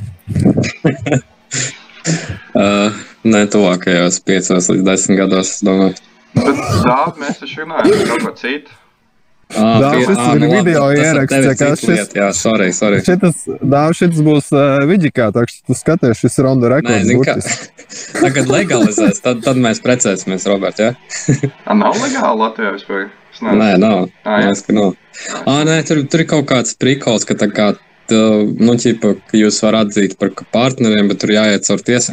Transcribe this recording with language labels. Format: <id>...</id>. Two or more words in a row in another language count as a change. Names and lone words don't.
<lv>Nē, tuvākajos 5 līdz 10 gados, es domāju. Bet dāv, mēs taču runājam par kaut ko citu. Šis ir video ieraksts. Jā, sorry. Šitas būs vidžikā, tā kā tu skaties, šis ir</lv> <en>on the record.</en> <lv>Tā, kad legalizēs, tad mēs precēsimies, Robert, jā? Nav legāli Latvijā vispār? Nē, nav. Nē, tur ir kaut kāds prikols, ka tā kā, ķipa, ka jūs var atzīt par partneriem, bet tur jāiet caur tiesām.</lv>